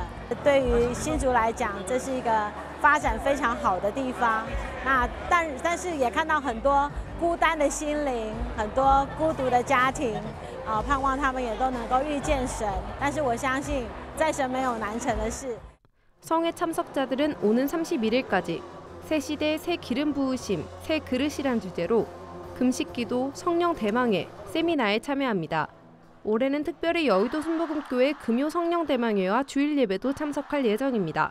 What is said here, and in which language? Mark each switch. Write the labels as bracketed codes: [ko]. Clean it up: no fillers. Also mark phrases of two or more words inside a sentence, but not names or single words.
[zh] 对于新竹来讲，这是一个发展非常好的地方。那但是也看到很多孤单的心灵，很多孤独的家庭，盼望他们也都能够遇见神。但是我相信，在神没有难成的事。 [ko] 성회 참석자들은 오는 31일까지 새 시대 새 기름 부으심 새 그릇이란 주제로 금식기도 성령 대망회 세미나에 참여합니다. 올해는 특별히 여의도 순복음교회 금요 성령 대망회와 주일 예배도 참석할 예정입니다.